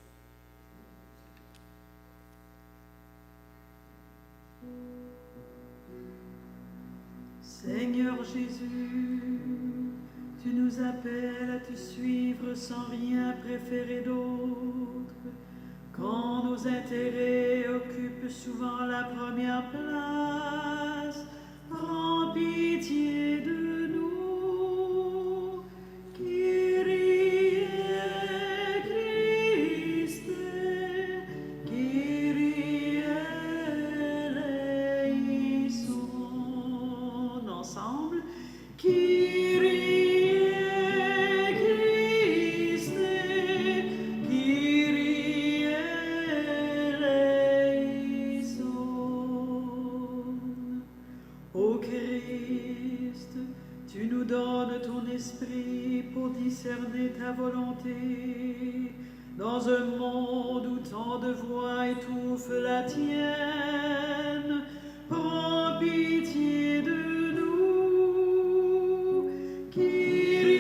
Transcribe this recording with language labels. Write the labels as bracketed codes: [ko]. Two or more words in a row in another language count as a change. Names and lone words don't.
[fr] Seigneur Jésus, tu nous appelles à te suivre sans rien préférer d'autre. Quand nos intérêts occupent souvent la première place, prends pitié de nous. [el] Κύριε Χριστέ, Κύριε ελέησον. Ensemble, Κύριε Χριστέ, Κύριε ελέησον. [fr] Ô Christ, tu nous donnes ton esprit pour discerner ta volonté dans un monde où tant de voix étouffent la tienne. Prends pitié de nous.